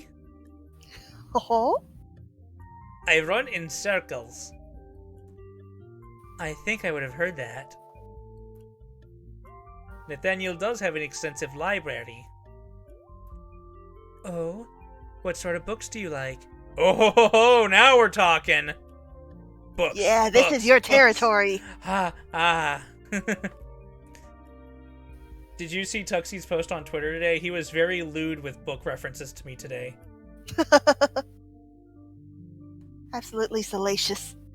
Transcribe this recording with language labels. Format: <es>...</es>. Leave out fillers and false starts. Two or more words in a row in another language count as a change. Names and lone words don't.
<en>Oh? I run in circles. I think I would have heard that. Nathaniel does have an extensive library. Oh? What sort of books do you like? Oh ho ho ho! Now we're talking! Books, Yeah, this books, is your books. territory. Ah. Did you see Tuxie's post on Twitter today? He was very lewd with book references to me today. Absolutely salacious.</en>